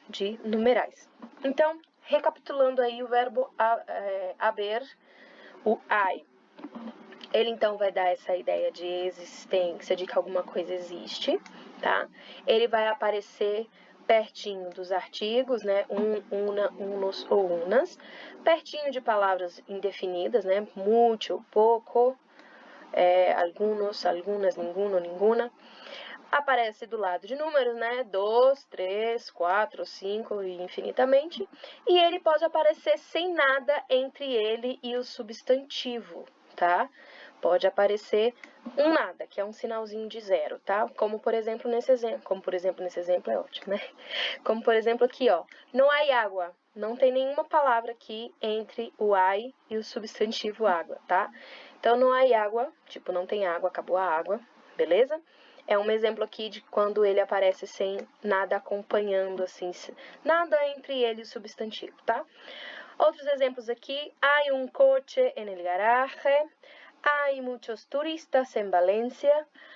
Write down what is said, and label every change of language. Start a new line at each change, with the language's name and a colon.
Portuguese: De numerais. Então, recapitulando aí o verbo haber, o ai. Ele, então, vai dar essa ideia de existência, de que alguma coisa existe, tá? Ele vai aparecer pertinho dos artigos, né? Una, unos ou unas. Pertinho de palavras indefinidas, né?
Spanish: Mucho, pouco, algunos, algunas, ninguno, ninguna.
Portuguese: Aparece do lado de números, né? 2, 3, 4, 5 e infinitamente. E ele pode aparecer sem nada entre ele e o substantivo, tá? Pode aparecer um nada, que é um sinalzinho de zero, tá? Como por exemplo nesse exemplo é ótimo, né? Como por exemplo aqui, ó. Não há água. Não tem nenhuma palavra aqui entre o ai e o substantivo água, tá? Então não há água, tipo não tem água, acabou a água, beleza? É um exemplo aqui de quando ele aparece sem nada acompanhando, assim, nada entre ele e o substantivo, tá? Outros exemplos aqui.
Spanish: Hay un coche en el garaje. Hay muchos turistas en Valencia.